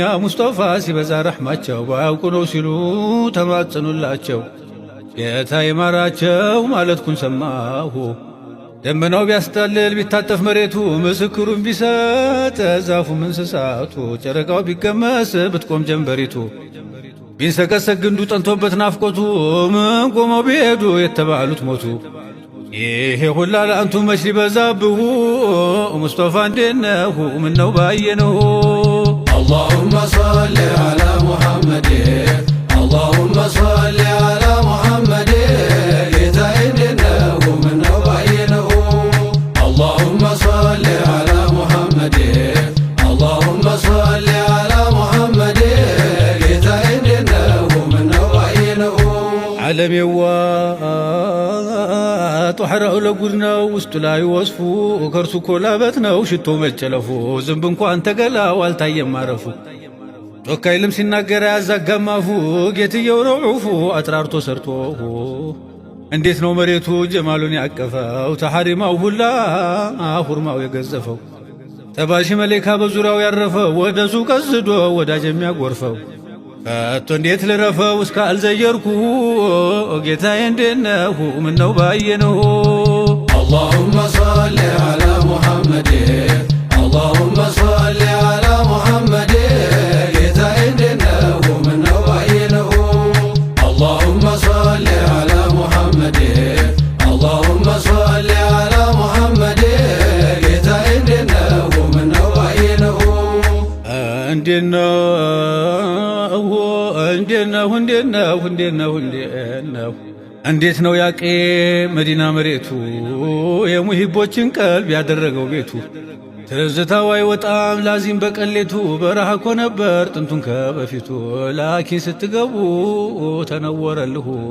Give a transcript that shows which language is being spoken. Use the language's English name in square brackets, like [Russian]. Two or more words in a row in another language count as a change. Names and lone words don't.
[Amharic] ሙስጠፋ ሲበዛ ረሕማቸው ባያውቁ ነው ሲሉ ተማጽኑላቸው። ጌታ ይማራቸው ማለትኩን ሰማሁ። ደመናው ቢያስጠልል ቢታጠፍ መሬቱ ምስክሩን ቢሰጥ ዛፉም እንስሳቱ ጨረቃው ቢገመስ ብትቆም ጀንበሪቱ ቢንሰቀሰቅ ግንዱ ጠንቶበት ናፍቆቱ ምን ቆመው ቢሄዱ የተባሉት ሞቱ። ይሄ ሁላ ለአንቱ መች ሊበዛብሁ ሙስጠፋ እንዴነሁ ምነው ባየነሁ [Arabic] اللهم صل على محمد اللهم صل على محمد [Amharic] ጌታዬ እንዴነሁ ምነው ባየነሁ [Arabic] اللهم صل على محمد اللهم صل على محمد [Amharic] ጌታዬ እንዴነሁ ምነው ባየነሁ ዓለሜዋ ጧሕራው ለጉድ ነው ውስጡ ላይ ወስፉ ከርሱ ኮላበት ነው ሽቶ መጨለፉ ዝንብ እንኳን ተገላው አልታየም ማረፉ ጮካ ይልም ሲናገር ያዛጋማፉ ጌትየው ረዑፉ አጥራርቶ ሰርቶ እንዴት ነው መሬቱ ጀማሉን ያቀፈው ተሐሪማው ሁላ ሁርማው የገዘፈው ተባሺ መሌካ በዙሪያው ያረፈው ወደሱ ቀስዶ ወዳጅ የሚያጎርፈው ከቶ እንዴት ልረፈው እስከ አልዘየርኩ ጌታዬ እንዴነሁ ምነው ባየነሁ [Arabic] اللهم صل على محمد اللهم صل على محمد [Amharic] ጌታዬ እንዴነሁ ምነው ባየነሁ [Arabic] اللهم صل على محمد اللهم صل على محمد [Amharic] ጌታዬ እንዴነሁ ምነው ባየነሁ እንዴት ነው ያቄ መዲና መሬቱ የሙሂቦችን ቀልብ ያደረገው ቤቱ ትዝታው አይወጣም ላዚም በቀሌቱ በረሃ እኮ ነበር ጥንቱን ከበፊቱ ላኪን ስትገቡ ተነወረልሁ